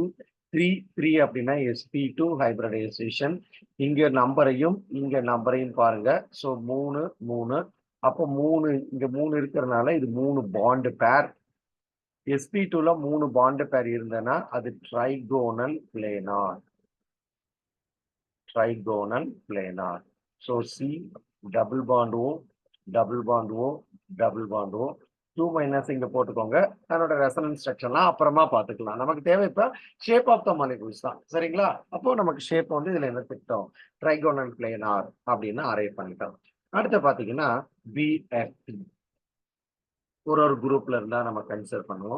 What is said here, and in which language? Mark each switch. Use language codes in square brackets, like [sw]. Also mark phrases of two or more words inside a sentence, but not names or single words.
[ta] 3 3 அப்படின்னா sp2 ஹைபிரிடைசேஷன். இங்க நம்பரையும் இங்க நம்பரையும் பாருங்க. ஸோ 3 3. அப்போ 3 இங்க 3 இருக்கிறதுனால இது 3 [en] bond pair. [ta] sp2ல 3 [en] bond pair [ta] இருந்ததுன்னா அது [en] trigonal planar. trigonal planar. So C double bond O, double bond O, double bond O. [ta] 2 மைனஸ் இங்க போட்டுக்கோங்க. அதனோட [en] resonance structure [ta] அப்புறமா பார்த்துக்கலாம். நமக்கு தேவை இப்ப [en] shape of the molecules [ta] தான். சரிங்களா? அப்போ நமக்கு ஷேப் வந்து இதுல என்ன திட்டம், [en] trigonal planar [ta] அப்படின்னு அரேஞ்ச் பண்ணிட்டோம். அடுத்து பாத்தீங்கன்னா BF3 ஒரு குரூப்ல இருந்தா நம்ம கன்சிடர் பண்ணுவோம்.